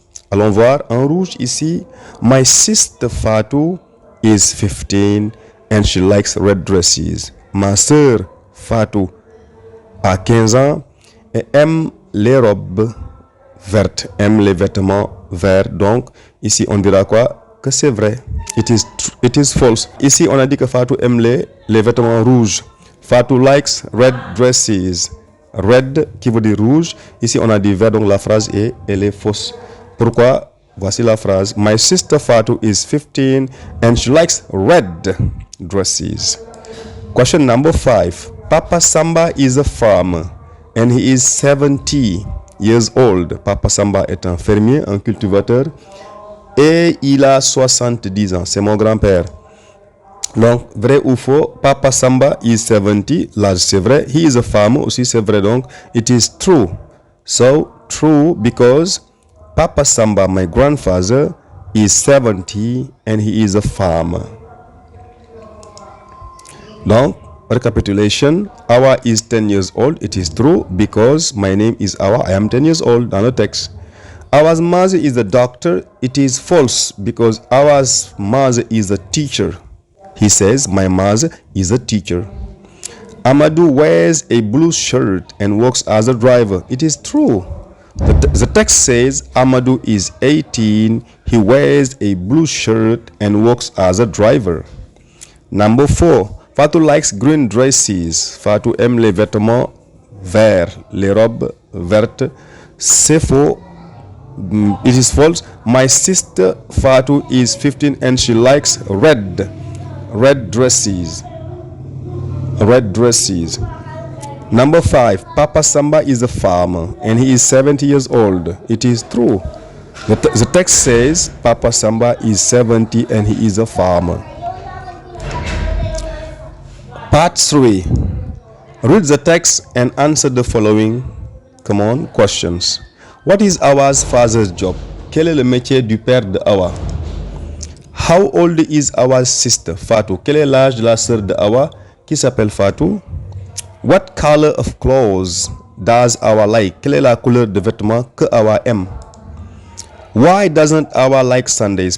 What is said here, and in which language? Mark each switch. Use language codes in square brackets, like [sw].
[fr] Allons voir en rouge ici. [en] My sister Fatou is 15 and she likes red dresses. [fr] Ma sœur Fatou a 15 ans et aime les robes vertes, aime les vêtements verts. Donc ici on dira quoi? Que c'est vrai. [en] It is false. [fr] Ici, on a dit que Fatou aime les vêtements rouges. [en] Fatou likes red dresses. [fr] Red qui veut dire rouge. Ici, on a dit vert, donc la phrase elle est fausse. Pourquoi? Voici la phrase. [en] My sister Fatou is 15 and she likes red dresses. Question number 5. Papa Samba is a farmer and he is 70 years old. [fr] Papa Samba est un fermier, un cultivateur. Et il a 70 ans. C'est mon grand-père. Donc, vrai ou faux? [en] Papa Samba is 70. [fr] L'âge, c'est vrai. [en] He is a farmer. [fr] Aussi, c'est vrai. [en] Donc, it is true. So, true because Papa Samba, my grandfather, is 70 and he is a farmer. [fr] Donc, recapitulation. [en] Awa is 10 years old. It is true because my name is Awa. I am 10 years old. [fr] Dans le texte. [en] Awa's mother is a doctor. It is false because Awa's mother is a teacher. He says, my mother is a teacher. Amadou wears a blue shirt and works as a driver. It is true. The text says Amadou is 18. He wears a blue shirt and works as a driver. Number 4. Fatou likes green dresses. [fr] Fatou aime les vêtements verts, les robes vertes. C'est faux. [en] It is false. My sister Fatou is 15 and she likes red dresses. Red dresses. Number 5. Papa Samba is a farmer and he is 70 years old. It is true. The text says Papa Samba is 70 and he is a farmer. Part 3. Read the text and answer the following questions. What is Awa's father's job? [fr] Quel est le métier du père de Awa? [en] How old is Awa's sister, Fatou? [fr] Quel est l'âge de la sœur de Awa qui s'appelle Fatou? [en] What color of clothes does Awa like? [fr] Quelle est la couleur de vêtements que Awa aime? [en] Why doesn't Awa like Sundays?